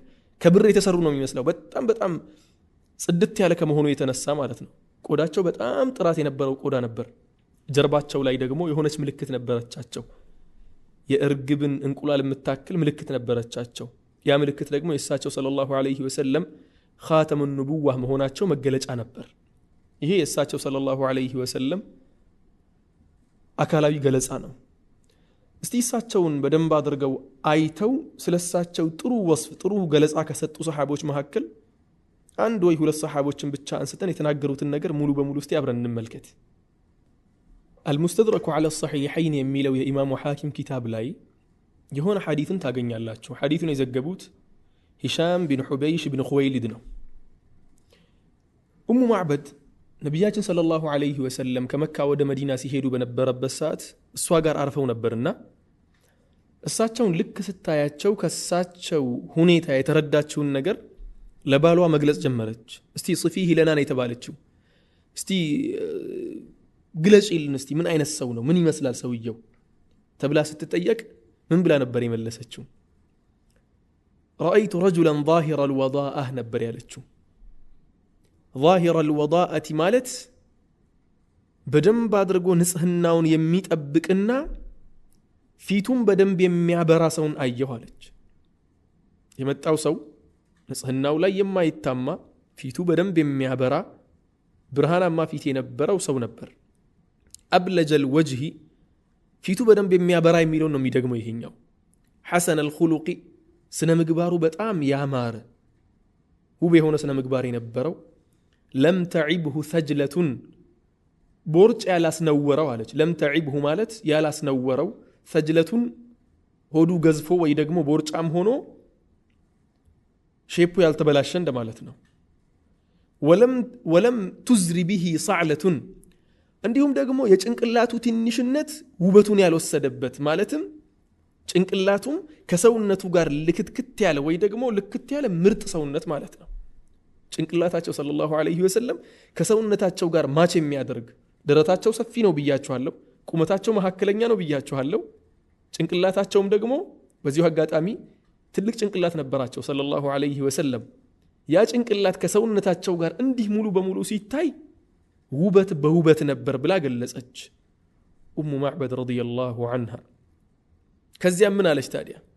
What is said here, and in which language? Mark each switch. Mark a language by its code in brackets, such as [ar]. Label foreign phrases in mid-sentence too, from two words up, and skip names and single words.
[am] ከብር የተሰሩ ነው የሚመስለው በጣም ጽድት ያለ ከመሆኑ የተነሳ ማለት ነው። ቆዳቸው በጣም ጥራት የነበረው ቆዳ ነበር። ጀርባቸው ላይ ደግሞ የሆነች ምልክት ነበረቻቸው። የእርግብን እንቁላል የምታክል ምልክት ነበረቻቸው። ያ ምልክት ደግሞ የእሳቸው [ar] صلى الله عليه وسلم خاتم النبوة [am] መሆናቸው መገለጫ ነበር። ይሄ የእሳቸው [ar] صلى الله عليه وسلم [am] አካላዊ ገለጻ ነው። እስቲ እሳቸውን በደንብ አድርገው አይተው ስለሳቸው ጥሩ ወስፍ ጥሩ ገለጻ ከሰጡ ሰሃቦች መካከል አንድ ወይ ሁለት ሰሃቦችን ብቻ አንስተን የተናገሩትን ነገር ሙሉ በሙሉ እስቲ አብረን እንመልከት። المستدرك على الصحيحين የሚለው የኢማሙ ሐኪም ኪታብ ላይ የሆነ ሐዲስን ታገኛላችሁ። ሐዲሱን የዘገቡት ሂሻም ቢን ሑበይሽ ቢን ኹወይሊድ ነው። ኡሙ ማዕበድ ነብያችን [ar] صلى الله عليه وسلم [am] ከመካ ወደ መዲና ሲሄዱ በነበረበት ሰዓት እሷ ጋር አርፈው ነበርና እሳቸውን ልክ ስታያቸው ከሳቸው ሁኔታ የተረዳችውን ነገር ለባሏ መግለጽ ጀመረች። እስቲ [ar] صفه لنا [am] ነው የተባለችው። እስቲ ግለጪልን እስቲ ምን አይነት ሰው ነው ምን ይመስላል ሰውየው ተብላ ስትጠየቅ ምን ብላ ነበር የመለሰችው? [ar] رأيت رجلا ظاهر الوضاءة [am] ነበር ያለችው። [ar] ظاهر الوضاءة [am] ማለት በደንብ አድርጎ ንጽህናውን የሚጠብቅና ፊቱን በደንብ የሚያበራ ሰውን አየሁ አለች። የመጣው ሰው ንጽህናው ላይ የማይታማ ፊቱ በደንብ የሚያበራ ብርሃናማ ፊት የነበረው ሰው ነበር። [ar] أبلج الوجه [am] ፊቱ በደንብ የሚያበራ የሚለው ነው የሚደግመው ይሄኛው። [ar] حسن الخلق [am] ስነ ምግባሩ በጣም ያማረ ውብ የሆነ ስነ ምግባር የነበረው [ar] لم تعبه ثجلة [am] ቦርጭ ያላስነወረው አለች። [ar] لم تعبه [am] ማለት ያላስነወረው ثجلة ሆዱ ገዝፎ ወይ ደግሞ ቦርጫም ሆኖ ሼፑ ያልተበላሸ እንደማለት ነው። [ar] ولم تزري به صعلة [am] እንዲሁም ደግሞ የጭንቅላቱ ትንሽነት ውበቱን ያልወሰደበት ማለትም ጭንቅላቱም ከሰውነቱ ጋር ልክትክት ያለ ወይ ደግሞ ልክት ያለ ምርጥ ሰውነት ማለት ነው። ጭንቅላታቸው [ar] صلى الله عليه وسلم [am] ከሰውነታቸው ጋር ማች የሚያደርግ ደረታቸው ሰፊ ነው ብያችኋለሁ። ቁመታቸው መካከለኛ ነው ብያችኋለሁ። ጭንቅላታቸውም ደግሞ በዚሁ አጋጣሚ ትልቅ ጭንቅላት ነበራቸው [ar] صلى الله عليه وسلم። [am] ያ ጭንቅላት ከሰውነታቸው ጋር እንዲህ ሙሉ በሙሉ ሲታይ ውበት በውበት ነበር ብላ ገለጸች ኡሙ ማዕበድ [ar] رضي الله عنها። [am] ከዚያ ምን አለች ታዲያ?